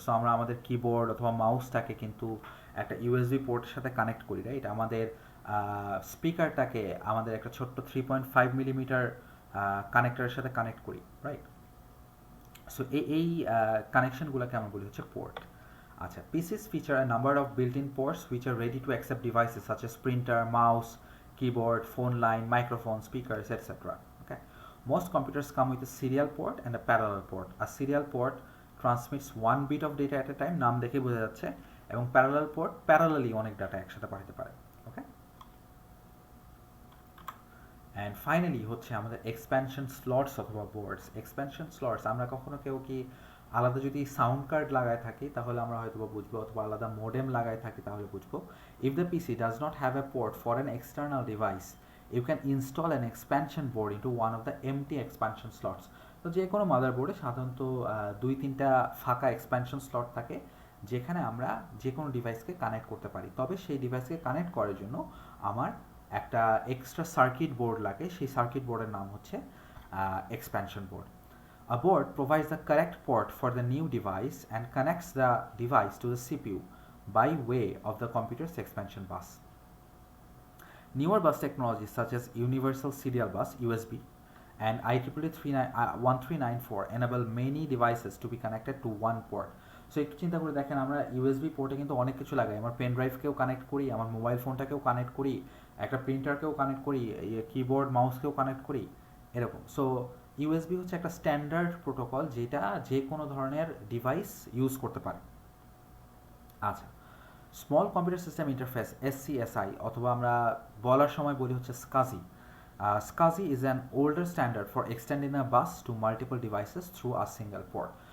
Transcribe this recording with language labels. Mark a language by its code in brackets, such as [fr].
[bn] So আমরা আমাদের keyboard অথবা মাউসটাকে কিন্তু একটা ইউএসবি পোর্টের সাথে কানেক্ট করি, রাইট? আমাদের স্পিকারটাকে আমাদের একটা ছোট্ট 3.5 মিলিমিটার কানেক্টরের সাথে কানেক্ট করি, রাইট? সো এই কানেকশনগুলোকে আমরা বলি হচ্ছে পোর্ট। [en] আচ্ছা, PCs feature a number of built-in ports which are ready to accept devices such as printer, mouse, keyboard, phone line, microphone, speakers, etc. Okay, most computers come with a serial port and a parallel port. A serial port transmits one bit of data at a time, [bn] নাম দেখে বোঝা যাচ্ছে, [en] এবং parallel port parallelly [bn] অনেক data একসাথে পাঠাতে পারে। ওকে, and finally হচ্ছে আমাদের এক্সপ্যানশন স্লটস অথবা বোর্ডস। এক্সপ্যানশন স্লটস আমরা কখনো কেউ কি আলাদা যদি সাউন্ড কার্ড লাগায় থাকি তাহলে আমরা হয়তো বুঝবো, অথবা আলাদা মোডেম লাগায় থাকি তাহলে বুঝবো। [en] If the PC does not have a port for an external device you can install an expansion board into one of the empty expansion slots. [bn] তো যে কোনো মাদারবোর্ডে সাধারণত 2-3টা ফাঁকা এক্সপ্যানশন স্লট থাকে যেখানে আমরা যে কোনো ডিভাইসকে কানেক্ট করতে পারি। তবে সেই ডিভাইসকে কানেক্ট করার জন্য আমার একটা এক্সট্রা সার্কিট বোর্ড লাগে, সেই সার্কিট বোর্ডের নাম হচ্ছে expansion board. [en] A board provides the correct port for the new device and connects the device to the CPU by way of the computer's expansion bus. Newer bus technologies such as Universal Serial Bus (USB) and IEEE 1394 enable many devices to be connected to one port. [bn] So একটু চিন্তা করে দেখেন, আমরা USB পোর্টে কিন্তু অনেক কিছু লাগাই। আমার পেন ড্রাইভকেও কানেক্ট করি, আমার মোবাইল ফোনটাকেও কানেক্ট করি, একটা প্রিন্টারকেও কানেক্ট করি, কিবোর্ড মাউসকেও কানেক্ট করি, এরকম। সো ইউএসবি হচ্ছে একটা স্ট্যান্ডার্ড প্রোটোকল যেটা যে কোনো ধরনের ডিভাইস ইউজ করতে পারে। আচ্ছা, small computer system interface SCSI অথবা আমরা বলার সময় বলি হচ্ছে SCSI. [en] SCSI is an older standard for extending a bus to multiple devices through a single port.